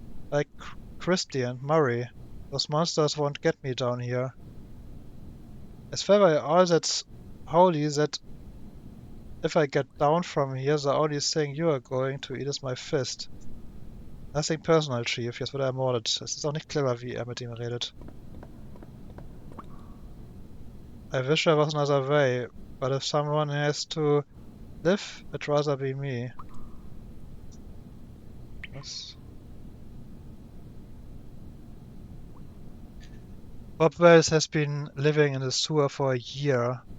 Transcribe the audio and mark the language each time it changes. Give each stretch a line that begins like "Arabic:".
English: Like Christy and Murray. Those monsters won't get me down here. I swear by all that's holy that if I get down from here, the only thing you are going to eat is my fist. Nothing personal, Chief.
German: Jetzt wird er ermordet. Es ist auch nicht clever, wie er mit ihm redet.
English: I wish there was another way, but if someone has to live, it'd rather be me.
German: Was?
English: Bob Wells has been living in the sewer for a year.